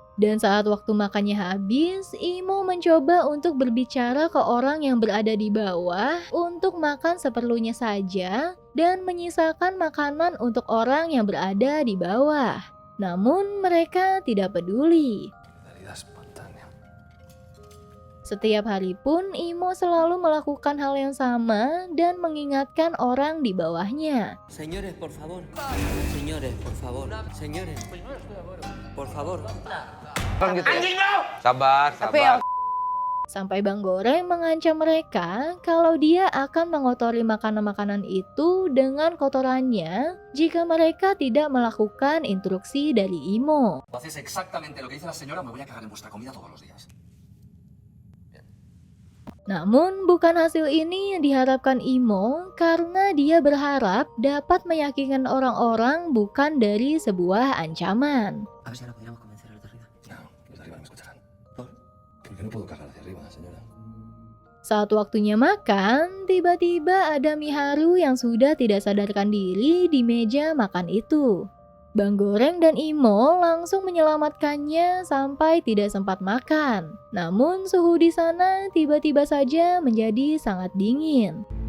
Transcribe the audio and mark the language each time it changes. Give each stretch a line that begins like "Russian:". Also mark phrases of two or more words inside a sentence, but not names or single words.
Indonesian: Dan saat waktu makannya habis, Imo mencoba untuk berbicara ke orang yang berada di bawah untuk makan seperlunya saja dan menyisakan makanan untuk orang yang berada di bawah. Namun mereka tidak peduli. Setiap hari pun Imo selalu melakukan hal yang sama dan mengingatkan orang di bawahnya.
Spanish: Señores, por favor. Señores, por favor. Señores, por favor.
Indonesian: Sabar, sabar. Sampai Bang Goreng mengancam mereka kalau dia akan mengotori makanan-makanan itu dengan kotorannya jika mereka tidak melakukan instruksi dari Imo.
Spanish: Haces exactamente lo que dice la señora, me voy a cagar en vuestra comida todos los días.
Indonesian: Namun bukan hasil ini yang diharapkan Imo karena dia berharap dapat meyakinkan orang-orang bukan dari sebuah ancaman.
Spanish: A ver si ahora podríamos convencer a los de arriba. No, los de arriba no me escucharán. ¿Por? Porque no puedo cagar hacia arriba, señora.
Indonesian: Saat waktunya makan, tiba-tiba ada Miharu yang sudah tidak sadarkan diri di meja makan itu. Bang Goreng dan Imo langsung menyelamatkannya sampai tidak sempat makan. Namun suhu di sana tiba-tiba saja menjadi sangat dingin.